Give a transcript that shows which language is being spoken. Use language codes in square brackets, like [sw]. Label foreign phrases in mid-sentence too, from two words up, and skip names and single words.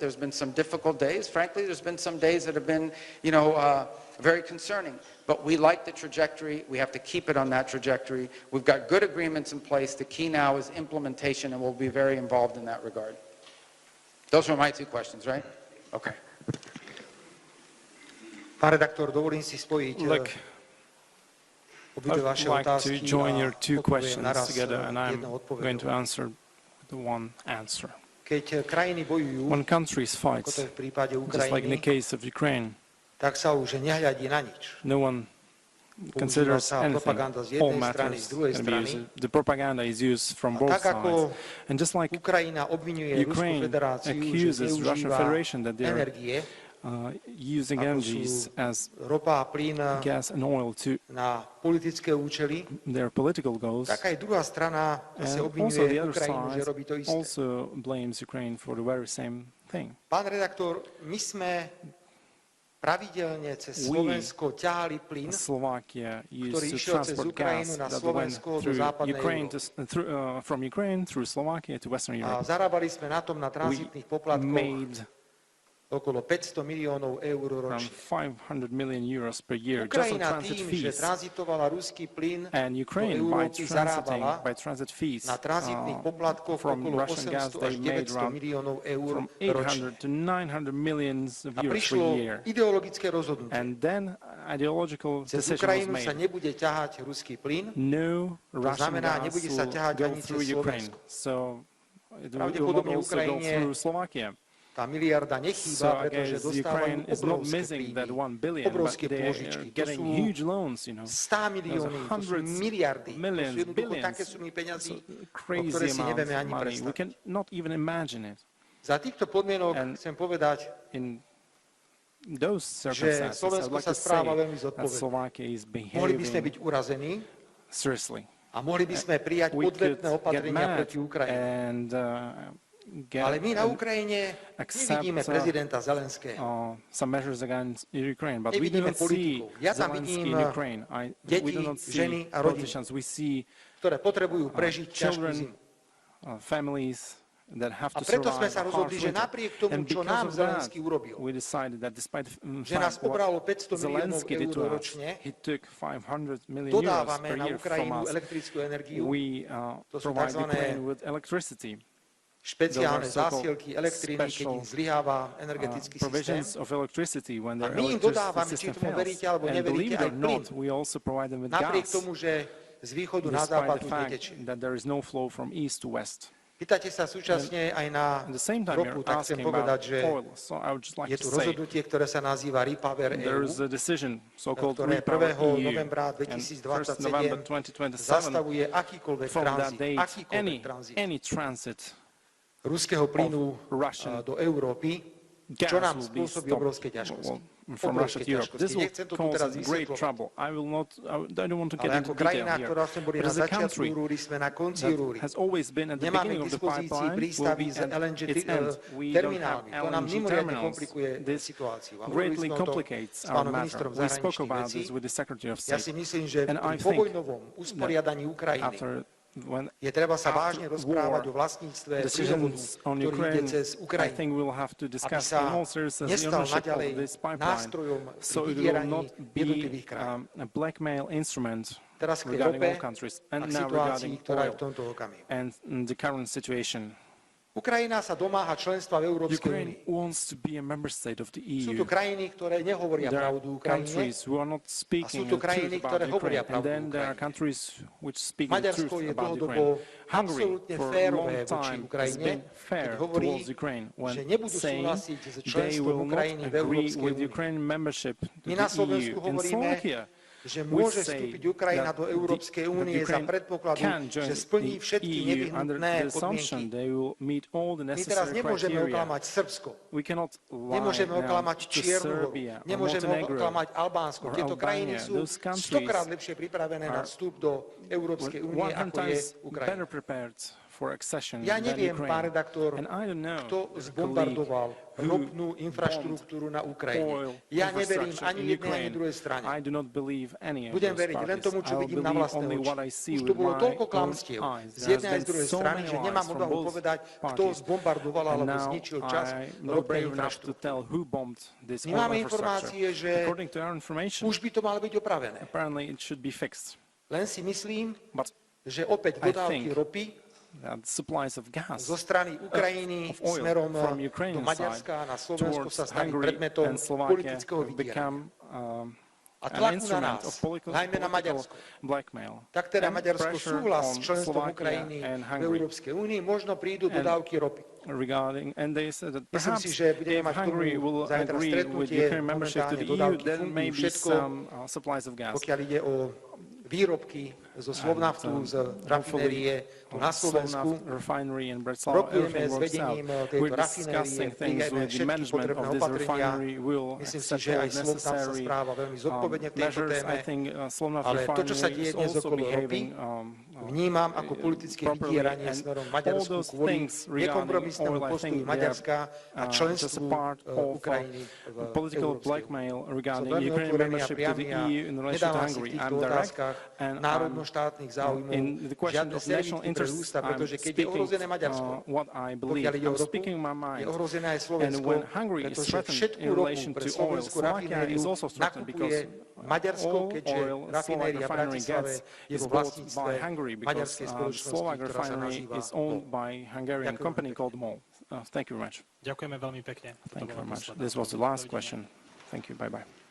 [en] There's been some difficult days. Frankly, there's been some days that have been, very concerning. But we like the trajectory. We have to keep it on that trajectory. We've got good agreements in place. The key now is implementation, and we'll be very involved in that regard. Those were my 2 questions, right? Okay. [sk] Pán redaktor, dovolím si spojiť obidve vaše otázky [en] to join your 2 [sk] a [en] questions [sk] naraz [en] together, and I'm [sk] jednou [en] going to [sk] odpoveďou. [en] answer the one answer. [sk] Keď krajiny bojujú, [en] When countries fight, [sk] ako to je v prípade [en] just like in the [sk] Ukrajiny, [en] case of Ukraine, [sk] tak sa už nehľadí na nič. [en] no one [sk] Používa [en] considers [sk] sa [en] anything. [sk] propaganda z [en] All [sk] jednej strany, [en] matters [sk] z druhej [en] can be [sk] strany. [en] used. The propaganda is used from [sk] A [en] both [sk] tak ako [en] sides. And just like [sk] Ukrajina obviňuje Ruskú [en] Ukraine [sk] federáciu, že [en] accuses Russian [sk] zneužíva [en] Federation that they are [sk] energie, [en] using [sk] ako [en] energies [sk] sú [en] as [sk] ropa a plyn [en] gas and oil to [sk] na politické účely, [en] their political goals. [sk] tak aj druhá strana [en] And [sk] zase [en] also [sk] obviňuje [en] the other [sk] Ukrajinu, že [en] side [sk] robí to isté. [en] also blames Ukraine for the very same thing. [sk] Pán redaktor, my sme pravidelne cez Slovensko ťahali plyn, [en] Slovakia [sk] ktorý [en] used to [sk] išiel cez [en] transport [sk] Ukrajinu [en] gas [sk] na [en] that went [sk] Slovensko do [en] through [sk] západnej [en] Ukraine [sk] Európy. [en] from Ukraine through Slovakia to Western [sk] A [en] Europe. [sk] zarábali sme na tom na [en] We [sk] tranzitných poplatkoch [en] made [sk] okolo 500 miliónov eur [en] around [sk] ročne. [en] 500 million euros per year just on [sk] Ukrajina [en] transit [sk] tým, že [en] fees. [sk] tranzitovala ruský plyn [en] And [sk] do [en] Ukraine, by [sk] Európy, [en] transiting, [sk] zarábala [en] by transit fees [sk] na tranzitných poplatkoch [en] from [sk] okolo [en] Russian gas, [sk] 800 až [en] they made [sk] 900 [en] around [sk] miliónov eur [en] from [sk] ročne. [en] 800 to 900 millions of [sk] A [en] euros [sk] prišlo [en] per year. [sk] ideologické rozhodnutie. [en] And then ideological [sk] Cez [en] decision was [sk] Ukrajinu [en] made. [sk] sa nebude ťahať ruský plyn, [en] No Russian [sk] znamená, [en] gas [sk] nebude sa [en] will [sk] ťahať [en] go [sk] ani [en] through [sk] cez [en] Ukraine. [sk] Slovensko. [en] So it will [sk] Pravdepodobne [en] not also go [sk] Ukrajine [en] through Slovakia. [sk] tá miliarda [en] So [sk] nechýba, [en] I [sk] pretože [en] guess [sk] dostávajú [en] Ukraine is not [sk] obrovské [en] missing that [sk] príjmy, [en] 1 billion, but [sk] obrovské [en] they are [sk] pôžičky. To [en] getting [sk] sú [en] huge loans, [sk] 100 milióny, to sú [en] hundreds, [sk] miliardy, to [en] millions, [sk] sú jednoducho [en] billions. [sk] také sumy peňazí, [en] So [sk] o [en] crazy [sk] ktoré si [en] amounts [sk] nevieme [en] of [sk] ani [en] money. We [sk] predstaviť. [en] cannot even imagine it. [sk] Za týchto podmienok [en] And [sk] chcem povedať, [en] In those [sk] že [en] circumstances, I'd [sk] Slovensko [en] like [sk] sa [en] to say [sk] správa veľmi [en] that [sk] zodpovedne. [en] Slovakia is [sk] Mohli by sme byť [en] behaving [sk] urazení [en] seriously. [sk] a mohli by sme prijať [en] We could [sk] odvetné [en] get [sk] opatrenia [en] mad [sk] proti Ukrajine. [en] and get [sk] Ale my na Ukrajine [en] accept, [sk] nevidíme prezidenta Zelenského. [en] some measures against Ukraine, but we do [sk] Nevidíme [en] not see [sk] politikov. Ja tam [en] Zelensky [sk] vidím [en] in Ukraine. We do [sk] deti, [en] not see [sk] ženy a rodiny, [en] politicians. We see [sk] ktoré potrebujú prežiť ťažkú [en] children, [sk] zimu. [en] Families that have [sk] A [en] to [sk] preto sme [en] survive [sk] sa [en] a harsh [sk] rozhodli, že [en] winter. [sk] napriek tomu, [en] And [sk] čo [en] because [sk] nám [en] of that, [sk] Zelenský urobil, [en] we decided that despite [sk] že nás [en] what [sk] obralo 500 miliónov [en] Zelensky did to [sk] eur [en] us, [sk] ročne, [en] he took 500 million euros [sk] dodávame [en] per [sk] na [en] year from [sk] Ukrajinu [en] us. [sk] elektrickú energiu, [en] We [sk] To sú [en] provide [sk] takzvané [en] Ukraine with electricity. [sk] špeciálne [en] Those are so-called [sk] zásielky elektriny, keď im zlyháva energetický systém. [en] Provisions of electricity when [sk] A [en] their [sk] my im [en] electricity [sk] dodávame, či [en] system [sk] tomu [en] fails. [sk] veríte alebo [en] And [sk] neveríte, [en] believe it [sk] aj [en] or [sk] plyn. [en] not, we also provide them with [sk] Napriek [en] gas, [sk] tomu, že z východu na [en] despite [sk] západ [en] the [sk] tu [en] fact [sk] netečie. [en] that there is no flow from east to west. [sk] Pýtate sa súčasne aj na [en] At the same time, [sk] ropu, [en] you're [sk] tak chcem [en] asking [sk] povedať, [en] about [sk] že [en] oil. So I would just like [sk] je [en] to [sk] tu [en] say [sk] rozhodnutie, ktoré sa nazýva Repower [en] there [sk] EU, [en] is a decision, so-called [sk] ktoré [en] Repower [sk] 1. [en] EU, [sk] novembra [en] and 1st November [sk] 2027 [en] 2027, [sk] zastavuje akýkoľvek [en] from that [sk] tranzit, [en] date, any transit [sk] ruského plynu [en] Russian [sk] do Európy, [en] gas [sk] čo nám [en] will be [sk] spôsobí [en] stopped [sk] obrovské ťažkosti. [en] from Russia to Europe. This will [sk] Nechcem to tu [en] cause [sk] teraz [en] great [sk] vysvetľovať. [en] trouble. I don't want to get [sk] Ale [en] into [sk] ako krajina, [en] detail [sk] ktorá [en] here. [sk] sme boli [en] But [sk] na [en] as a [sk] začiatku [en] country [sk] rúry, sme na konci [en] that [sk] rúry. [en] has always been at the [sk] Nemáme [en] beginning [sk] k [en] of the [sk] dispozícii [en] pipeline, will [sk] prístavy [en] be [sk] s [en] at [sk] LNG [en] its end. We don't have [sk] terminálmi. To nám [en] LNG [sk] mimoriadne [en] terminals. [sk] komplikuje [en] This [sk] situáciu. A hovorili [en] greatly [sk] sme o tom [en] complicates [sk] s [en] our [sk] pánom [en] matter. [sk] ministrom [en] We spoke [sk] zahraničných [en] about [sk] vecí. [en] this with the Secretary of [sk] Ja si [en] State. [sk] myslím, že [en] And I [sk] pri [en] think [sk] povojnovom usporiadaní Ukrajiny [en] After when [sk] je treba sa vážne [en] after [sk] rozprávať [en] war, [sk] o vlastníctve plynovodu, [en] decisions on [sk] ktorý ide [en] Ukraine, [sk] cez [en] I [sk] Ukrajinu, [en] think we'll have to [sk] aby [en] discuss [sk] sa [en] in all seriousness the [sk] nestal [en] ownership [sk] naďalej [en] of this pipeline, [sk] nástrojom [en] so [sk] pri [en] it will [sk] vydieraní [en] not be [sk] jednotlivých krajín. [en] a blackmail instrument [sk] Teraz k [en] regarding [sk] rope [en] all countries. [sk] a [en] And [sk] k [en] now [sk] situácii, [en] regarding [sk] ktorá je [en] oil [sk] v tomto okamihu. [en] and the current situation. [sk] Ukrajina sa domáha členstva v Európskej [en] Ukraine [sk] únii. [en] wants to be a member state of the [sk] Sú [en] EU. [sk] tu krajiny, ktoré nehovoria [en] There are [sk] pravdu Ukrajine. [en] countries who are not speaking [sk] sú tu [en] the [sk] krajiny, [en] truth [sk] ktoré [en] about [sk] hovoria [en] Ukraine. And [sk] pravdu [en] then there are [sk] Ukrajine. [en] countries which speak the [sk] Maďarsko [en] truth [sk] je [en] about [sk] dlhodobo [en] Ukraine. Hungary, [sk] absolútne [en] for a [sk] férové [en] long [sk] voči [en] time, has [sk] Ukrajine, [en] been fair [sk] keď hovorí, [en] towards Ukraine when [sk] že nebudú [en] saying [sk] súhlasiť s [en] they [sk] členstvom [en] will not [sk] Ukrajiny v [en] agree [sk] Európskej [en] with [sk] únii. [en] Ukraine membership to [sk] My [en] the [sk] na Slovensku [en] EU. In [sk] hovoríme, [en] Slovakia, [sk] že [en] we [sk] môže [en] say [sk] vstúpiť Ukrajina [en] that [sk] do Európskej únie za [en] Ukraine [sk] predpokladu, [en] can join [sk] že splní [en] the [sk] všetky [en] EU under [sk] nevyhnutné [en] the assumption [sk] podmienky. [en] they will meet all the [sk] My teraz [en] necessary [sk] nemôžeme [en] criteria. [sk] oklamať Srbsko, [en] We cannot lie [sk] nemôžeme [en] now [sk] oklamať [en] to [sk] Čiernu Horu, [en] Serbia or [sk] nemôžeme [en] Montenegro [sk] oklamať Albánsko. [en] or [sk] Tieto krajiny [en] Albania. [sk] sú [en] Those countries [sk] stokrát lepšie pripravené na vstup do Európskej únie, ako je [en] 100 [sk] Ukrajina. [en] better prepared for accession [sk] Ja [en] than [sk] neviem, pán [en] Ukraine. [sk] redaktor, [en] And I don't know, [sk] kto [en] colleague, [sk] zbombardoval [en] who [sk] ropnú infraštruktúru na [en] oil [sk] Ukrajine. Ja neverím [en] infrastructure [sk] ani [en] in [sk] jednej, ani [en] Ukraine. [sk] druhej strane. [en] I do not believe any of [sk] Budem [en] those [sk] veriť len [en] parties. [sk] tomu, čo [en] I'll [sk] vidím na [en] believe [sk] vlastné [en] only [sk] oči. [en] what I see [sk] Už [en] with [sk] to bolo [en] my [sk] toľko [en] own [sk] klamstiev [en] eyes. [sk] z [en] There [sk] jednej [en] has [sk] aj z [en] been [sk] druhej [en] so [sk] strany, [en] many [sk] že nemám [en] lies from [sk] odvahu [en] both [sk] povedať, kto [en] parties. [sk] zbombardoval [en] And [sk] alebo [en] now [sk] zničil čas [en] I'm not [sk] ropnej [en] brave enough to [sk] infraštruktúry. [en] tell who bombed this [sk] My [en] oil [sk] máme [en] infrastructure. [sk] informácie, že [en] According to our information, [sk] už by to malo byť opravené. [en] apparently it should be fixed. [sk] Len si myslím, [en] But [sk] že opäť [en] I [sk] dodávky [en] think [sk] ropy [en] that supplies of gas [sk] zo strany Ukrajiny [en] of oil [sk] smerom [en] from [sk] do [en] Ukrainian [sk] Maďarska [en] side [sk] na Slovensko [en] towards [sk] sa stane [en] Hungary [sk] predmetom [en] and Slovakia [sk] politického [en] have [sk] vydierania. [en] become [sk] A [en] an [sk] tlaku na [en] instrument [sk] nás, [en] of [sk] najmä na [en] political [sk] Maďarsko. [en] blackmail. [sk] Tak teda [en] And [sk] Maďarsko [en] pressure [sk] súhlas [en] on [sk] s členstvom [en] Slovakia [sk] Ukrajiny [en] and [sk] v [en] Hungary [sk] Európskej únii, možno prídu dodávky ropy. [en] regarding, and they said that [sk] Myslím [en] perhaps [sk] si, že budeme [en] if [sk] mať k tomu [en] Hungary will [sk] zajtra [en] agree with [sk] stretnutie, [en] Ukraine membership to [sk] momentálne [en] the EU, [sk] dodávky [en] then [sk] fungujú [en] maybe [sk] všetko, [en] some supplies of gas. [sk] pokiaľ ide o výrobky zo Slovnaftu, z rafinérie tu na Slovensku. [en] Refinery in Bratislava, [sk] Rokujeme [en] everything [sk] s [en] works out. [sk] vedením [en] We're [sk] tejto rafinérie, [en] discussing things [sk] prijeme [en] with the [sk] všetky [en] management [sk] potrebné [en] of this [sk] opatrenia. [en] refinery. We'll [sk] Myslím si, [en] accept [sk] že [en] all [sk] aj Slovnaft sa [en] necessary [sk] správa veľmi zodpovedne v tejto [en] measures. [sk] téme, [en] I think Slovnaft ale to, čo sa refinery [sk] deje [en] is [sk] dnes [en] also [sk] okolo ropy, [en] behaving [sk] vnímam ako politické [en] properly, [sk] vydieranie [en] and [sk] smerom [en] all [sk] Maďarsku [en] those [sk] kvôli [en] things regarding [sk] nekompromisnému [en] oil, I [sk] postoju [en] think they [sk] Maďarska a [en] are just a [sk] členstvu [en] part of [sk] Ukrajiny v [en] political [sk] Európskej únii. [en] blackmail [sk] Som [en] regarding [sk] veľmi [en] Ukraine [sk] otvorený a [en] membership to the [sk] priamy a [en] EU in relation to [sk] nedávam si v [en] Hungary. [sk] týchto [en] I'm direct otázkach and I'm [sk] národno-štátnych záujmov [en] in the question [sk] žiadne [en] of national [sk] servitky pre [en] interests. [sk] ústa, [en] I'm [sk] pretože keď je [en] speaking [sk] ohrozené Maďarsko, [en] what I believe. [sk] pokiaľ ide o [en] I'm [sk] ropu, [en] speaking my [sk] je [en] mind. [sk] ohrozené aj [en] And [sk] Slovensko, [en] when Hungary is [sk] pretože [en] threatened [sk] všetkú [en] in [sk] ropu [en] relation [sk] pre [en] to oil, [sk] slovenskú [en] Slovakia [sk] rafinériu [en] is also threatened [sk] nakupuje [en] because [sk] Maďarsko, [en] all [sk] keďže [en] oil Slovak [sk] rafinéria v [en] refinery [sk] Bratislave [en] gets [sk] je [en] is [sk] vo [en] bought [sk] vlastníctve [en] by Hungary because [sk] maďarskej spoločnosti, [en] Slovak [sk] ktorá sa [en] refinery [sk] nazýva [en] is owned [sk] MOL. [en] by Hungarian [sk] Ďakujem [en] company [sk] veľmi [en] called MOL. Thank you very much. [sk] Ďakujeme veľmi pekne. [en] Thank you very much. This was the last question. Thank you. Bye-bye.